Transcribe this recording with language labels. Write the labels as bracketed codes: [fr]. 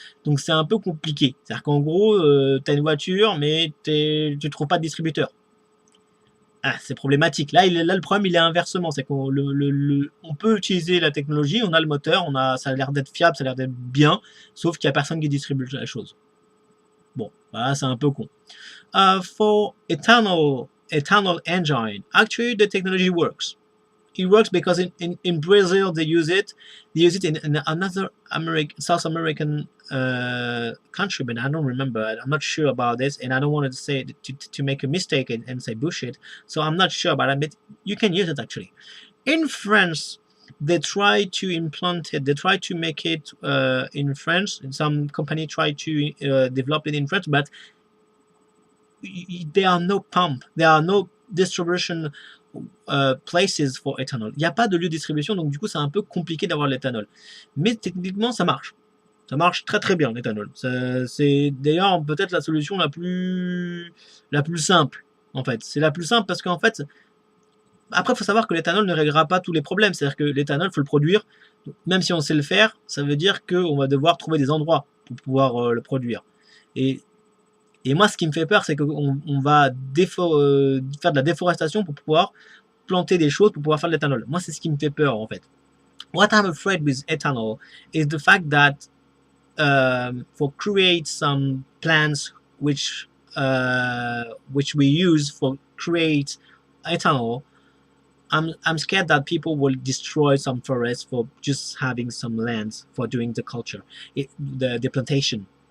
[fr] Donc c'est un peu compliqué. C'est-à-dire qu'en gros, tu as une voiture, mais tu ne trouves pas de distributeur. Ah, c'est problématique. Là, le problème, il est inversement. C'est qu'on on peut utiliser la technologie, on a le moteur, ça a l'air d'être fiable, ça a l'air d'être bien, sauf qu'il n'y a personne qui distribue la chose. Bon, voilà, c'est un peu con. [en] For ethanol engine, actually the technology works. It works because in Brazil they use it in another South American country, but I don't remember. I'm not sure about this, and I don't want to say to make a mistake and say bullshit. So I'm not sure about it, but you can use it actually. In France, they try to implant it. They try to make it in France. Some company try to develop it in France, but there are no pump. There are no distribution places for ethanol. [fr] Il n'y a pas de lieu de distribution, donc du coup c'est un peu compliqué d'avoir l'éthanol. Mais techniquement ça marche. Ça marche très très bien l'éthanol. C'est d'ailleurs peut-être la solution la plus simple en fait. C'est la plus simple parce qu'en fait, après il faut savoir que l'éthanol ne réglera pas tous les problèmes. C'est-à-dire que l'éthanol, il faut le produire. Même si on sait le faire, ça veut dire qu'on va devoir trouver des endroits pour pouvoir le produire. Et, moi, ce qui me fait peur, c'est qu'on va faire de la déforestation pour pouvoir planter des choses pour pouvoir faire de l'éthanol. Moi, c'est ce qui me fait peur en fait. [en] What I'm afraid with ethanol is the fact that for create some plants which we use for create ethanol, I'm scared that people will destroy some forests for just having some lands for doing the culture, the plantation.